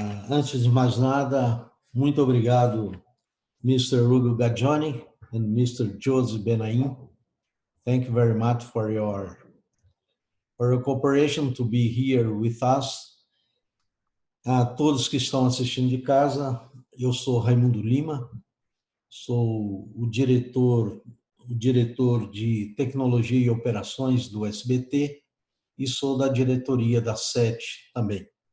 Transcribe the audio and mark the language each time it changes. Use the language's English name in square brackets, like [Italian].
[Portuguese] Antes de mais nada, muito obrigado, Mr. [English] Hugo Gagioni and Mr. José Benaim. Thank you very much for your cooperation to be here with us. [Portuguese] A todos que estão assistindo de casa, eu sou Raimundo Lima, sou o diretor de tecnologia e operações do SBT e sou da diretoria da Sete também.